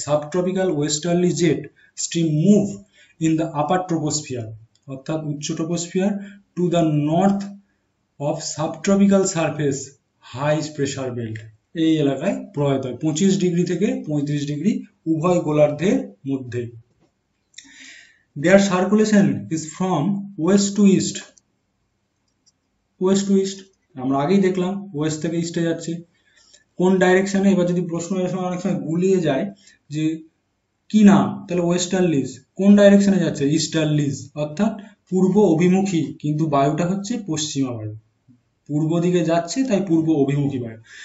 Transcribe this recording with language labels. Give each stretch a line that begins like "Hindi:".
English: subtropical westerly jet stream move in the upper troposphere,
Bangla: অর্থাৎ উচ্চ troposphere,
English: To the north of subtropical surface high pressure belt.
Bangla: এই এলাকায় প্রবাহিত হয় 25 degree থেকে 35 ডিগ্রি উভয় গোলার্ধের মধ্যে।
English: Their circulation is from west to east. West to east
Bangla: আমরা আগেই দেখলাম, ওয়েস্ট থেকে ইস্টে যাচ্ছে। কোন ডাইরেকশনে, এবার যদি প্রশ্ন এর সময় অনেক সময় গুলিয়ে যায় যে কি না, তাহলে ওয়েস্টার্লিজ কোন ডাইরেকশনে যাচ্ছে, ইস্টার্লিজ অর্থাৎ পূর্ব অভিমুখী, কিন্তু বায়ুটা হচ্ছে পশ্চিমা বায়ু, পূর্ব দিকে যাচ্ছে তাই পূর্ব অভিমুখী বায়ু।